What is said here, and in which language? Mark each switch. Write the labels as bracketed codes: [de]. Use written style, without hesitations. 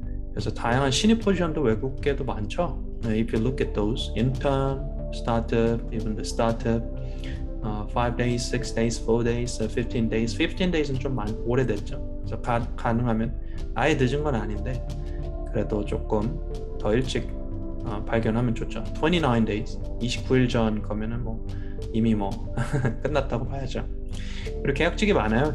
[ko] 그래서 다양한 신입 포지션도 외국계도 많죠. [en] If you look at those, intern, startup, even the startup, 5 days, 6 days, 4 days, 15 days. [ko] 15 days는 좀 오래됐죠. 그래서 가능하면 아예 늦은 건 아닌데 그래도 조금 더 일찍 발견하면 좋죠. 29 days, 29일 전 거면은 뭐 이미 뭐 끝났다고 봐야죠. 그리고 계약직이 많아요.